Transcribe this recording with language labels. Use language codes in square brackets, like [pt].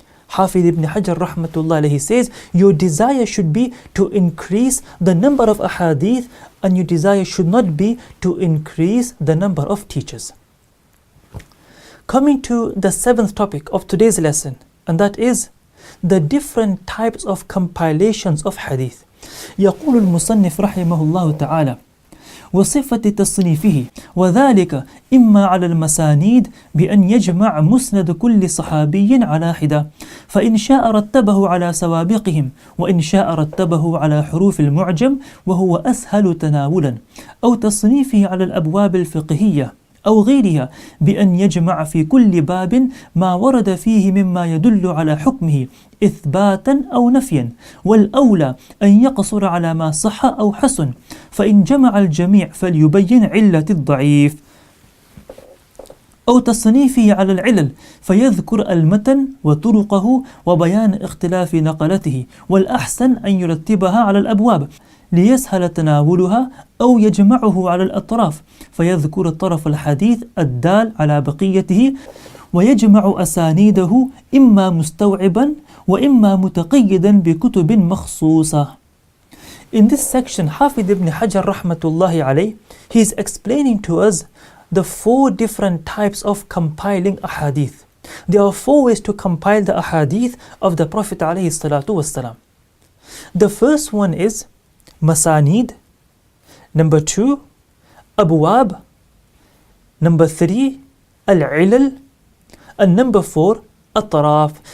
[en] Hafiz ibn Hajar rahmatullah alayhi says, your desire should be to increase the number of ahadith and your desire should not be to increase the number of teachers. Coming to the seventh topic of today's lesson, and that is the different types of compilations of hadith. [ar] يقول المصنف رحمه الله تعالى: وصفة تصنيفه وذلك إما على المسانيد بأن يجمع مسند كل صحابي على حدة، فإن شاء رتبه على سوابقهم وإن شاء رتبه على حروف المعجم وهو أسهل تناولا، أو تصنيفه على الأبواب الفقهية أو غيرها بأن يجمع في كل باب ما ورد فيه مما يدل على حكمه إثباتا أو نفيا، والأولى أن يقصر على ما صح أو حسن، فإن جمع الجميع فليبين علة الضعيف، أو تصنيفه على العلل فيذكر المتن وطرقه وبيان اختلاف نقلته، والأحسن أن يرتبها على الأبواب ليسهل تناولها، أو يجمعه على الأطراف فيذكر طرف الحديث الدال على بقيته ويجمع أسانيده إما مستوعبا وإما متقيدا بكتب مخصوصة. [en] In this section, Hafiz ibn Hajar rahmatullahi alayh, he is explaining to us the four different types of compiling a hadith. There are 4 ways to compile the ahadith of the Prophet ﷺ. The first one is masanid, number 2 abwab, number 3 al-ilal, and number 4 atraf.